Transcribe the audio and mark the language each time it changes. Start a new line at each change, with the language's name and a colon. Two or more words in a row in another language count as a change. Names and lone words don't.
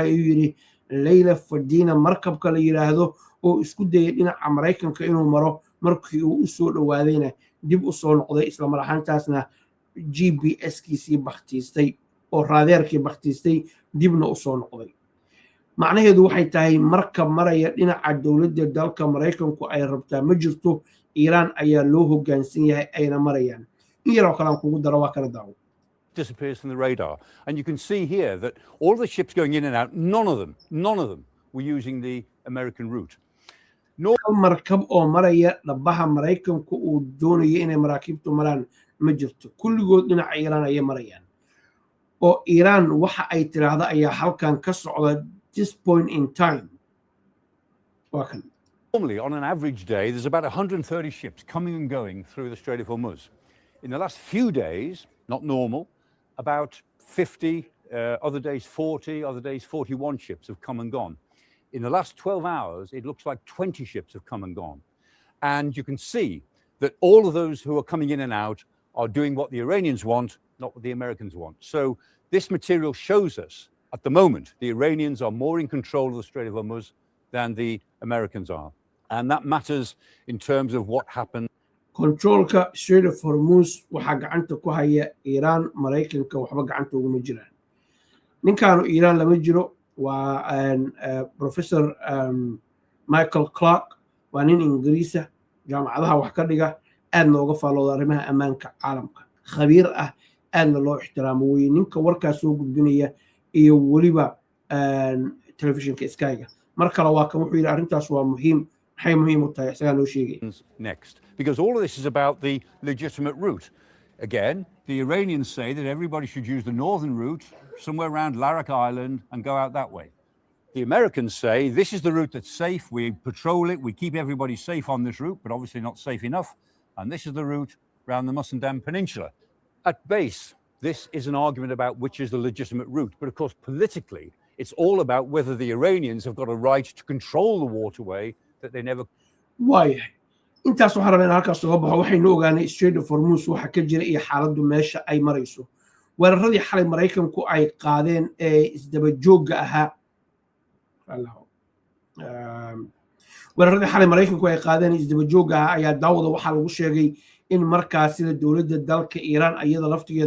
Somali: hay yiri Leila Vadina markabka la yiraahdo oo isku dayay dhinaca Mareykanka inuu maro markii uu soo dhawaadayna dib u soo noqday isla marxantaasna GPS-kiisii bakhtiistay oo raadeerkii bakhtiistay dibna u soo noqday macnaheedu waxay tahay markab maraya dhinaca dawladda dalka Mareykanku ay rabtaa ma jirto Iran ayaa loo hoggaansan yahay ayna marayaan in yar oo kale aan kugu daro waa kala daawo
English: disappears from the radar. And you can see here that all the ships going in and out, none of them were using the American route.
Somali: markab oo maraya dhabaha Mareykanku uu doonayay inay maraakiibtu maraan ma jirto kulligood dhinaca Iran ay marayaan oo Iran waxa ay tiraahdo ayaa halkan ka socda
English: this point in time. Normally on an average day there's about 130 ships coming and going through the Strait of Hormuz. In the last few days, not normal, about 50, other days 40, other days 41 ships have come and gone. In the last 12 hours, it looks like 20 ships have come and gone. And you can see that all of those who are coming in and out are doing what the Iranians want, not what the Americans want. So this material shows us, at the moment, the Iranians are more in control of the Strait of Hormuz than the Americans are. And that matters in terms of what happened.
Somali: Controlka Strait of Hormuz waxa gacanta ku haya Iran Mareykanka waxba gacanta ugu jiraan ninkaanu Iran lama jiro waa Professor Michael Clark waa nin Ingiriisa jaamacadaha wax ka dhiga aad looga faaloodo arrimaha ammaanka caalamka khabiir ah aadna loo ixtiraamo weeye ninka warkaas soo gudbinaya iyo waliba telefishinka Sky-ga mar kale waa kan wuxuu yiri arrintaas waa muhiim
English: next, because all of this is about the legitimate route. Again, the Iranians say that everybody should use the northern route, somewhere around Larak Island, and go out that way. The Americans say this is the route that's safe, we patrol it, we keep everybody safe on this route, but obviously not safe enough, and this is the route around the Musandam Peninsula. At base, this is an argument about which is the legitimate route, but of course politically, it's all about whether the Iranians have got a right to control the waterway that they never. Why?
Somali: Intaas waxa rabeen halkaas soo baxo waxaynu ogaanay Strait of Hormuz waxa ka jira iyo xaaladdu meesha ay marayso weeraradii xalay Mareykanku ay qaadeen ee isdaba joogga ahaa weeraradii xalay Mareykanku ay qaadeen isdaba joogga ahaa ayaa daawada waxa lagu sheegay in markaas sida dawladda dalka Iran ayada laftigeedu